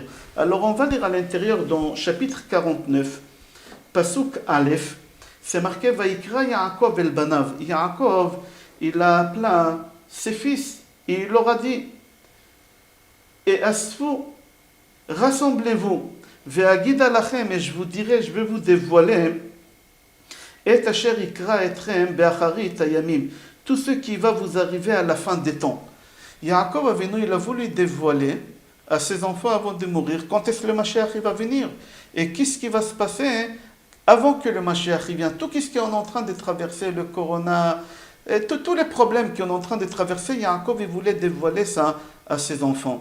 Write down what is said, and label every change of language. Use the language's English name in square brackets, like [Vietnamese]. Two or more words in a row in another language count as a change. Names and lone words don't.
[French] Alors on va lire à l'intérieur dans chapitre 49, [Hebrew] פסוק א, [French] c'est marqué [Hebrew] ויקרא יעקב אל בניו. [French] Yaakov, il a appelé ses fils et il leur a dit et Asfou, rassemblez-vous, [Hebrew] ואגידה לכם, [French] et je vous dirai, je vais vous dévoiler et [Hebrew] אשר יקרא אתכם באחרית הימים, [French] tout ce qui va vous arriver à la fin des temps. Yaakov Avinu, il a voulu dévoiler à ses enfants avant de mourir quand est-ce que le Mashiach va venir et qu'est-ce qui va se passer avant que le Mashiach vienne. Tout ce qu'on est en train de traverser, le corona, et tous les problèmes qu'on est en train de traverser, Yaakov il voulait dévoiler ça à ses enfants.